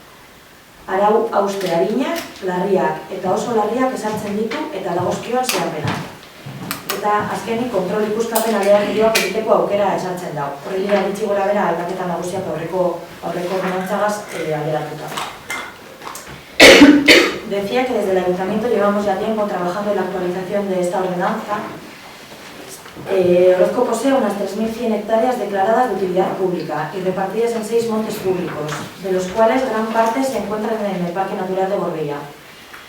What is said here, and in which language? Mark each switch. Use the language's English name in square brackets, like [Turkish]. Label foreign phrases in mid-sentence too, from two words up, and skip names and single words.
[Basque] Arau hauste arinak, larriak eta oso larriak ezartzen ditu eta dagozkioan zeharpena. Eta azkenik kontrol ikuskapen aleatorioak egiteko aukera ezartzen dau. Horri dira ditzi gora bera aldaketa nagusiak aurreko ordenantzagaz alderatuta. [Spanish] Decía que desde el Ayuntamiento llevamos ya tiempo trabajando en la actualización de esta ordenanza. Orozco posee unas 3.100 hectáreas declaradas de utilidad pública y repartidas en 6 montes públicos, de los cuales gran parte se encuentran en el Parque Natural de Gorbella.